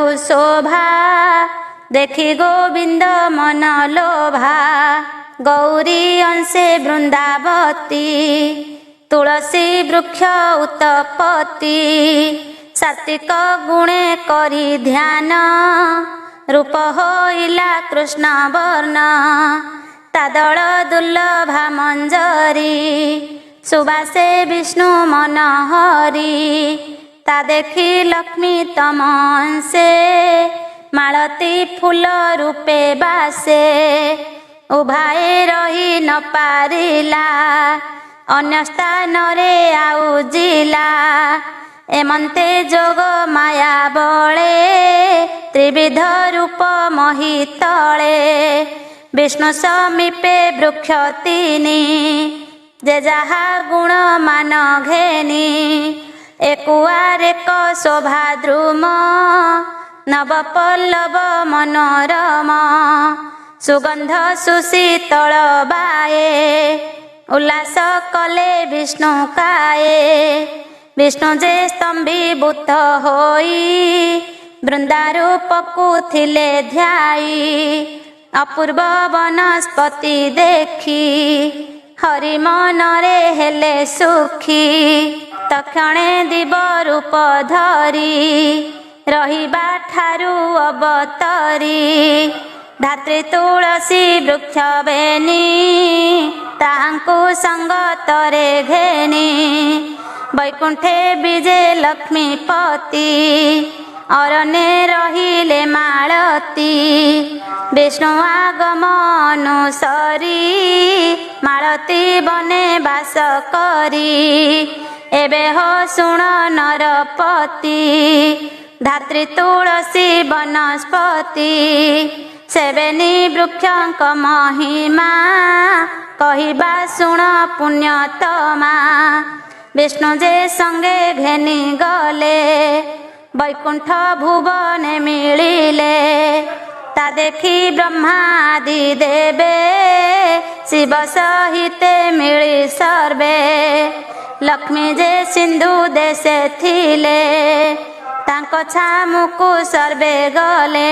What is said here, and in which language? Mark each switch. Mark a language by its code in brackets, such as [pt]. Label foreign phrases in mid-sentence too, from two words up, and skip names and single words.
[or] ଶୋଭା ଦେଖି ଗୋବିନ୍ଦ ମନ ଲୋଭା ଗୌରୀ ଅଂଶେ ବୃନ୍ଦାବତୀ ତୁଳସୀ ବୃକ୍ଷ ଉତ୍ପତ୍ତି ସାତ୍ତ୍ୱିକ ଗୁଣେ କରି ଧ୍ୟାନ ରୂପ ହୋଇଲା କୃଷ୍ଣ ବର୍ଣ୍ଣ ତାଦଳ ଦୁର୍ଲଭା ମଞ୍ଜରୀ ସୁବାସେ ବିଷ୍ଣୁ ମନହରୀ ତା ଦେଖି ଲକ୍ଷ୍ମୀ ତମସେ ମାଳତୀ ଫୁଲ ରୂପେ ବାସେ ଉଭାଏ ରହି ନ ପାରିଲା ଅନ୍ୟ ସ୍ଥାନ ରେ ଆଉଜିଲା ଏମନ୍ତେ ଯୋଗ ମାୟା ବଳେ ତ୍ରିବିଧ ରୂପ ମୋହିତଳେ ବିଷ୍ଣୁ ସମୀପେ ବୃକ୍ଷ ତିନି ଯେ ଯାହା ଗୁଣ ମାନ ଘେନି ଏକୁଆର ଏକ ଶୋଭା ଦ୍ରୁମ ନବ ପଲ୍ଲବ ମନୋରମ ସୁଗନ୍ଧ ସୁଶୀତଳ ବାଏ ଉଲ୍ଲାସ କଲେ ବିଷ୍ଣୁ କାଏ ବିଷ୍ଣୁ ଯେ ସ୍ତମ୍ଭୀଭୂତ ହୋଇ ବୃନ୍ଦାରୂପକୁ ଥିଲେ ଧ୍ୟାଇ ଅପୂର୍ବ ବନସ୍ପତି ଦେଖି ହରି ମନରେ ହେଲେ ସୁଖୀ ତକ୍ଷଣେ ଦିବ ରୂପ ଧରି ରହିବା ଠାରୁ ଅବତରି ଧାତ୍ରୀ ତୁଳସୀ ବୃକ୍ଷ ବେନି ତାଙ୍କୁ ସଙ୍ଗତରେ ଘେନି ବୈକୁଣ୍ଠେ ବିଜେ ଲକ୍ଷ୍ମୀପତି ଅରଣ୍ୟେ ରହିଲେ ମାଳତୀ ବିଷ୍ଣୁ ଆଗମ ଅନୁସରି ମାଳତୀ ବନେ ବାସ କରି ଏବେ ହୋ ଶୁଣ ନରପତି ଧାତ୍ରୀ ତୁଳସୀ ବନସ୍ପତି ସେବେନି ବୃକ୍ଷଙ୍କ ମହିମା କହିବା ଶୁଣ ପୁଣ୍ୟତମା ବିଷ୍ଣୁ ଯେ ସଙ୍ଗେ ଘେନି ଗଲେ ବୈକୁଣ୍ଠ ଭୁବନେ ମିଳିଲେ। ତା ଦେଖି ବ୍ରହ୍ମାଦି ଦେବେ ଶିବ ସହିତେ ମିଳି ସର୍ବେ। ଲକ୍ଷ୍ମୀ ଯେ ସିନ୍ଧୁ ଦେଶେ ଥିଲେ ତାଙ୍କ ଛାମୁକୁ ସର୍ବେ ଗଲେ।